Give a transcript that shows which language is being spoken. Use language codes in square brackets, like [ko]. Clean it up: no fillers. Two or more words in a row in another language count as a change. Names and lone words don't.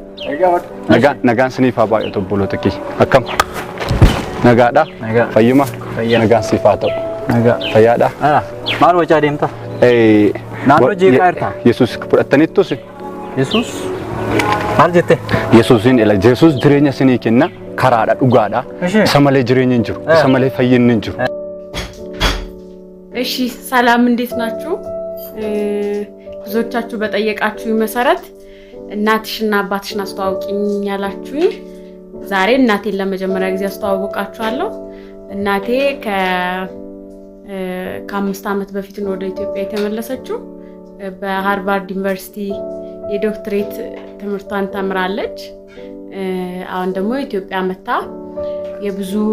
[om] Nagaan siniif haa baay'atu obboloota kiyya akkam nagaadha fayyuma nagaan siif haa ta'u fayyaadha Maal wajjaa deemta? Naannoo jeeqaa jirta? Yesuus fudhattanittus Yesuus maal jette? Yesuusin ila Yesuus jireenya sinii kenna karaadha dhugaadha isa malee jireenyi hin jiru isa malee fayyinni hin jiru. [am] እሺ ሰላም እንዴት ናችሁ? ብዙዎቻችሁ በጠየቃችሁ መሰረት እናትሽና አባትሽን አስተዋውቂኝ ያላችሁኝ ዛሬ እናቴን ለመጀመሪያ ጊዜ አስተዋውቃችኋለሁ። እናቴ ከ5 ዓመት በፊት ነው ወደ ኢትዮጵያ የተመለሰችው። በሃርቫርድ ዩኒቨርሲቲ የዶክትሬት ትምህርቷን ተምራለች። አሁን ደግሞ ኢትዮጵያ መጣ የብዙ